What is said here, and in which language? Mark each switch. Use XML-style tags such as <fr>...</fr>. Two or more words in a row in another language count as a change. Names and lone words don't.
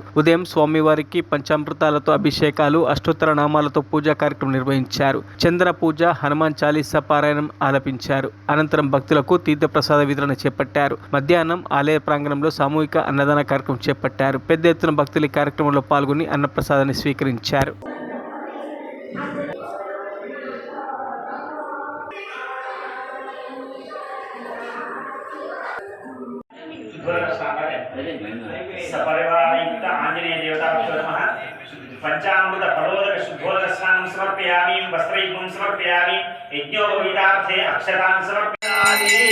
<te>ఉదయం స్వామివారికి పంచామృతాలతో అభిషేకాలు, అష్టోత్తర నామాలతో పూజా కార్యక్రమం నిర్వహించారు. చంద్ర పూజ, హనుమాన్ చాలీసా పారాయణం ఆలపించారు. అనంతరం భక్తులకు తీర్థప్రసాద వితరణ చేపట్టారు. మధ్యాహ్నం ఆలయ ప్రాంగణంలో సామూహిక అన్నదాన కార్యక్రమం చేపట్టారు. పెద్ద ఎత్తున భక్తులు ఈ కార్యక్రమంలో పాల్గొని అన్నప్రసాదాన్ని స్వీకరించారు.</te> <sa>सपरिवारयुक्त आंजनेय देवताभ्यो नमः। पंचामृत फलोदक शुद्धोदक स्नानं समर्पयामि, वस्त्रयुग्मं समर्पयामि, यज्ञोपवीतार्थे अक्षतां समर्पयामि।</sa>